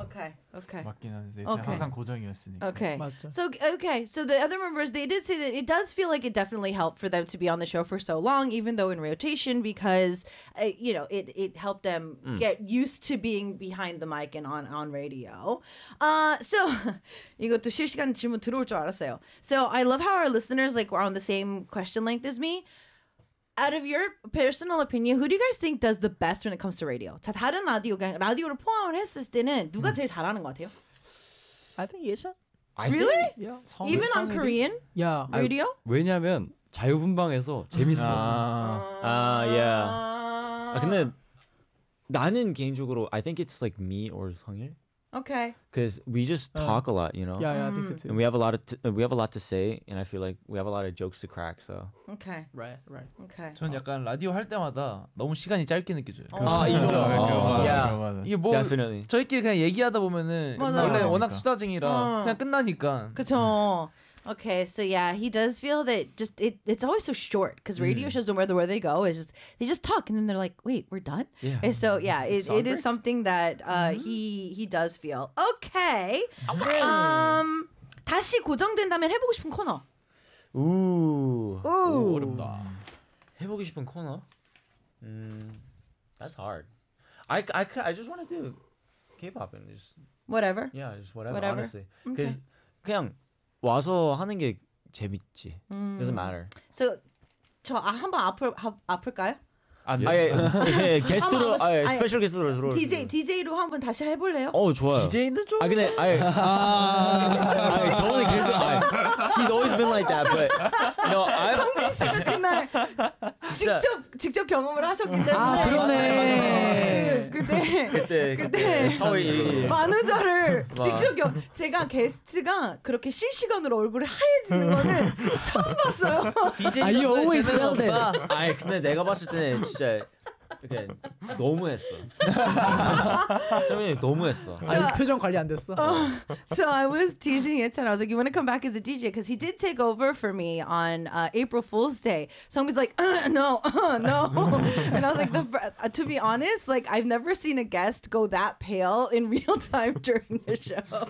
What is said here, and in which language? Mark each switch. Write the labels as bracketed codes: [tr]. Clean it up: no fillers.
[en] Okay. Okay. So the other members, they did say that it does feel like it definitely helped for them to be on the show for so long, even though in rotation, because you know it helped them get used to being behind the mic and on radio. [ko] So 이것도 실시간 질문 들어올 줄 알았어요. [en] So I love how our listeners like were on the same question length as me. Out of your personal opinion, who do you guys think does the best when it comes to radio? [ko] 자, 다른 라디오가 라디오를 포함했을 때는 누가 제일 잘하는 것 같아요? [en] I think 예찬. Really? Yeah. Even on Korean? Yeah. Radio? [ko] 왜냐면 자유분방에서 재밌어서. [en] 아, yeah. [ko] 아, 근데 나는 개인적으로 [en] I think it's like me or 성일. Okay. Because we just talk a lot, you know. Yeah, I think so too. And we have a lot of we have a lot to say, and I feel like we have a lot of jokes to crack. So. Okay. Right. Okay. [ko] 전 약간 라디오 할 때마다 너무 시간이 짧게 느껴져요. 아 이거. 맞아. 이게 뭐 Definitely. 저희끼리 그냥 얘기하다 보면은 원래 그러니까. 워낙 수다쟁이라 그냥 끝나니까. 그렇죠. [en] Okay, so yeah, he does feel that just it's always so short because radio shows no matter where they go is just they just talk and then they're like, wait, we're done. Yeah. And so yeah, it is something that he does feel. Okay. Okay. [ko] 다시 고정된다면 해보고 싶은 코너. 오. 오. 어렵다. 해보고 싶은 코너. [en] That's hard. I just want to do K-pop and just whatever. Yeah, just whatever. Honestly, because okay. [ko] 그냥 와서 하는 게 재밌지. [en] Doesn't matter. [ko] So 저 한번 아플까요? 안 돼. 아예 게스트로 아예 스페셜 게스트로 들어올. DJ로 한번 다시 해볼래요? 어 좋아요. DJ는 좀. 아 근데 아예. 아 저번에 계속. [en] He's always been like that, but no. [ko] 성민 씨가 그날 직접 경험을 하셨기 때문에. 아 그러네. 그때 만우절을 직접 겸 제가 게스트가 그렇게 실시간으로 얼굴이 하얘지는 거는 처음 봤어요. DJ였어요. 제대로 봤다. 아니 근데 내가 봤을 때는 진짜 이렇게 너무했어. 정민이 너무했어. 아니 표정 관리 안 됐어. [en] So I was teasing it, and I was like, "You want to come back as a DJ? Because he did take over for me on April Fool's Day." So he's like, "No." And I was like, "To be honest, like I've never seen a guest go that pale in real time during the show."